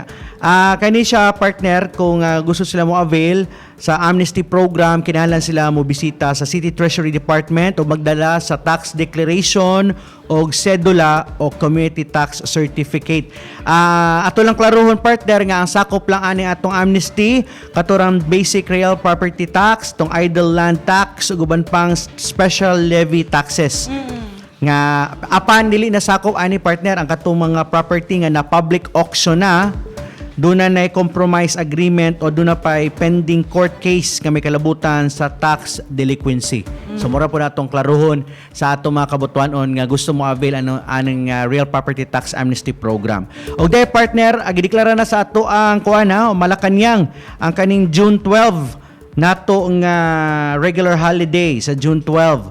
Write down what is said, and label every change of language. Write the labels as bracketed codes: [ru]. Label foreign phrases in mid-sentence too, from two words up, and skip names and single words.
[ceb] Kani siya partner kung gusto sila mo avail sa [en] amnesty program, [ceb] kinahanglan sila mo bisita sa City Treasury Department o magdala sa [en] tax declaration [ceb] o sedula o [en] community tax certificate. [ceb] Ato lang klarohon partner nga ang sakop lang ani atong amnesty katurang [en] basic real property tax, [ceb] tong [en] idle land tax [ceb] ug uban pang [en] special levy taxes. [ceb] Nga apan dili na sakop ani partner ang katong mga property nga na [en] public auction [ceb] na doon na [en] compromise agreement [ceb] o doon na pa [en] pending court case [ceb] nga may kalabutan sa [en] tax delinquency. [ceb] So mura po natong klaruhon sa atong mga kabutuanon nga gusto mo avail aning [en] real property tax amnesty program. [ceb] O day partner, gideklara na sa ato ang Malacañang ang kaning June 12 nato nga [en] regular holiday [ceb] sa June 12.